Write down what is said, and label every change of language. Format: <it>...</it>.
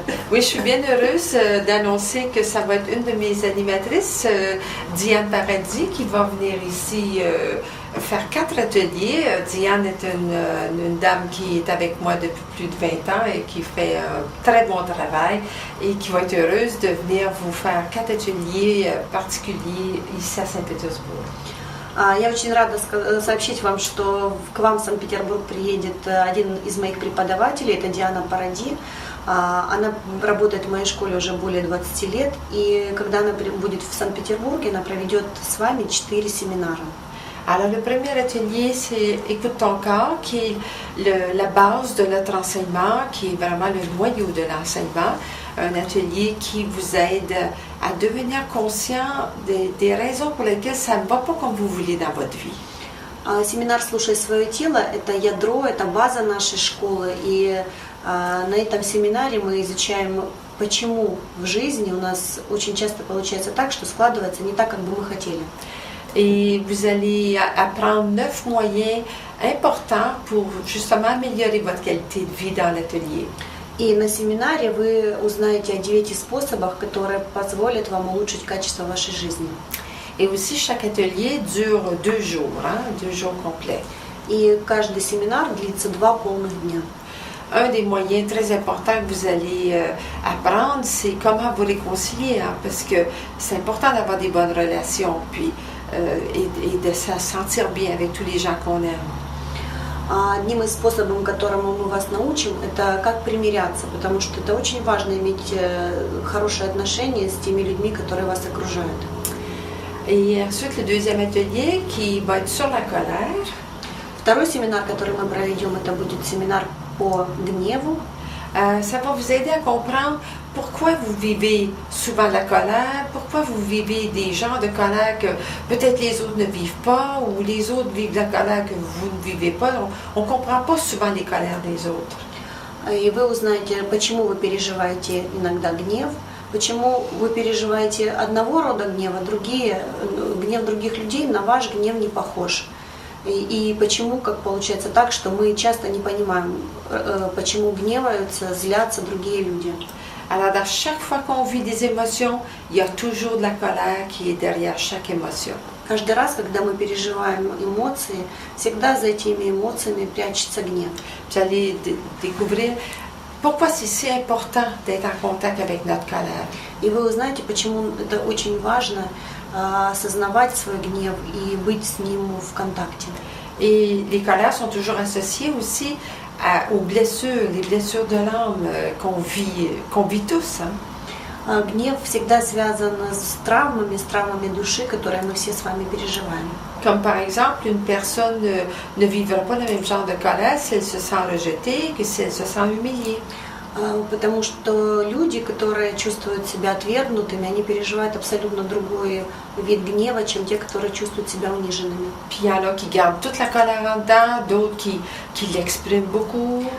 <fr>Oui, je suis bien heureuse d'annoncer que ça va être une de mes animatrices, Diane Paradis, qui va venir ici faire 4 ateliers. Diane est une dame qui est avec moi depuis plus de 20 ans et qui fait un très bon travail et qui va être heureuse de venir vous faire 4 ateliers particuliers ici à Saint-Pétersbourg.</fr> <ru>Я очень рада сообщить вам, что к вам в Санкт-Петербург приедет один из моих преподавателей, это Диана Паради. Она работает в моей школе уже более 20 лет, и когда она будет в Санкт-Петербурге, она проведет с вами 4 семинара.</ru> <fr>Alors, le premier atelier, c'est Écoute ton corps, qui est la base de notre enseignement, qui est vraiment le noyau de l'enseignement. Un atelier qui vous aide à devenir conscient des raisons pour lesquelles ça ne va pas comme vous voulez dans votre vie.</fr> <ru>Семинар «Слушай свое тело» – это ядро, это база нашей школы, и на этом семинаре мы изучаем, почему в жизни у нас очень часто получается так, что складывается не так, как бы мы хотели.</ru> <fr>Et vous allez apprendre 9 moyens importants pour justement améliorer votre qualité de vie dans l'atelier.</fr> <ru>И на семинаре вы узнаете о 9 способах, которые позволят вам улучшить качество вашей жизни.</ru> <fr>Et aussi, chaque atelier dure 2 jours, 2 jours complets.</fr> <ru>И каждый семинар длится 2 полных дня.</ru> <fr>Un des moyens très importants que vous allez apprendre, c'est comment vous réconcilier, parce que c'est important d'avoir des bonnes relations, puis et de se sentir bien avec tous les gens qu'on aime.</fr> <ru>Одним из способов, которому мы вас научим, это как примиряться, потому что это очень важно иметь хорошие отношения с теми людьми, которые вас окружают.</ru> <fr>Et ensuite, le deuxième atelier qui va être sur la colère.</fr> <ru>Второй семинар, который мы проведем, это будет семинар по гневу.</ru> <fr>Ça va vous aider à comprendre pourquoi vous vivez souvent la colère, pourquoi vous vivez des genres de colère que peut-être les autres ne vivent pas ou les autres vivent la colère que vous ne vivez pas. On ne comprend pas souvent les colères des autres.</fr> <ru>И вы узнаете, почему вы переживаете иногда гнев, почему вы переживаете одного рода гнева, гнев других людей на ваш гнев не похож. И почему, как получается так, что мы часто не понимаем, почему гневаются, злятся другие люди.</ru> <fr>Alors, dans chaque fois qu'on vit des émotions, il y a toujours de la colère qui est derrière chaque émotion.</fr> <ru>Каждый раз, когда мы переживаем эмоции, всегда за этими эмоциями прячется гнев.</ru> <fr>Vous allez découvrir pourquoi c'est si important d'être en contact avec notre colère.</fr> <ru>И вы узнаете, почему это очень важно осознавать свой гнев и быть с ним в контакте.</ru> <fr>Et les colères sont toujours associées aussi aux blessures, les blessures de l'âme qu'on vit tous.</fr> <ru>Гнев всегда связан с травмами души, которые мы все с вами переживаем.</ru> <fr>Comme par exemple, une personne ne vivra pas le même genre de colère si elle se sent rejetée que si elle se sent humiliée.</fr> <ru>Потому что люди, которые чувствуют себя отвергнутыми, они переживают абсолютно другой вид гнева, чем те, которые чувствуют себя униженными.</ru> <fr>Puis il y en a qui gardent toute la colère en dedans, d'autres qui l'expriment beaucoup.</fr>